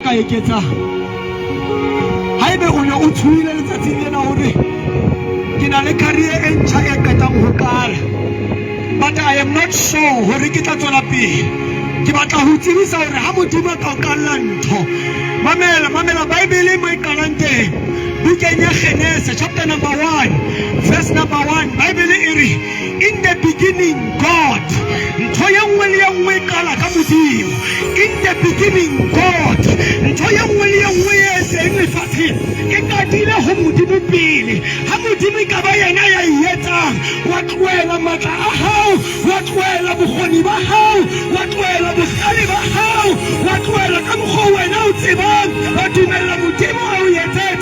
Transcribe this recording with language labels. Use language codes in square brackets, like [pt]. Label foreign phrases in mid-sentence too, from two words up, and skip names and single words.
[st] ka eketsa haebe o ne o tshuile letsatsing lena hore ke na le career e ntjha e qetang ho qala, [en] but I am not sure [st] hore ke tla tswela pele. Ke batla ho tsebisa hore ha Modimo a ka o qalla ntho, mamela Bible mo e qalang teng, bukeng ya Genesis [en] chapter number 1 verse number 1, [st] Bible e re [en] in the beginning God. [st] Ntho ye nngwe le ye nngwe e qala ka Modimo. [en] In the beginning God. [st] Ntho ye nngwe le ye nngwe e seng lefatsheng e qadile ho Modimo pele. Ha Modimo ka ba yena ya etsang, wa tlohela matla a hao, wa tlohela bokgoni ba hao, wa tlohela bohlale ba hao, wa tlohela ka mokgwa wena o tsebang, wa dumella Modimo a o etsetse.